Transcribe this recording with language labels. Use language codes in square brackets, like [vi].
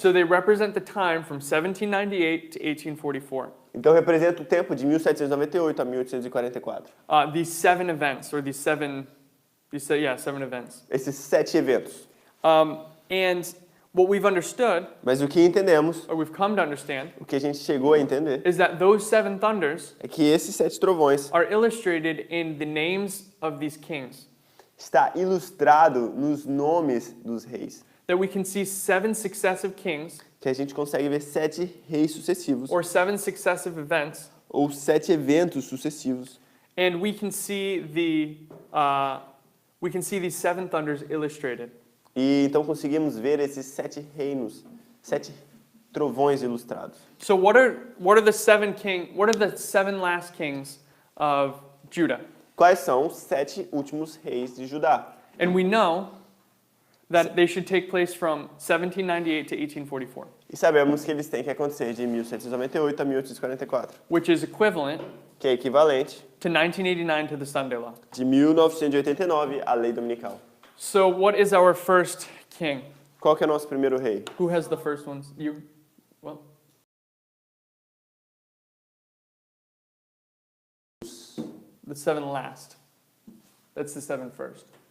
[en] So they represent the time from 1798 to 1844. [pt] Então representa o tempo de 1798 a 1844. [en] These 7 events, or seven events. [pt] Esses 7 eventos. [en] And what we've understood, [pt] Mas o que entendemos, [en] or we've come to understand, [pt] o que a gente chegou a entender, [en] is that those 7 thunders [pt] é que esses 7 trovões [en] are illustrated in the names of these kings. [pt] está ilustrado nos nomes dos reis. [en] That we can see 7 successive kings, [pt] Que a gente consegue ver 7 reis sucessivos, [en] or 7 successive events, [pt] ou 7 eventos sucessivos. [en] and we can see these 7 thunders illustrated. [pt] E então conseguimos ver esses 7 reinos, 7 trovões ilustrados. [en] So what are the 7 last kings of Judah? [pt] Quais são os 7 últimos reis de Judá? [en] And we know that they should take place from 1798 to 1844, [pt] E sabemos que eles têm que acontecer de 1798 a 1844, [en] which is equivalent [pt] que é equivalente [en] to 1989 to the Sunday Law. [pt] de 1989 à lei dominical. [en] So what is our first king? [pt] Qual que é o nosso primeiro rei? [en] Who has the first ones? You? Well, the 7 last. That's the 7 first.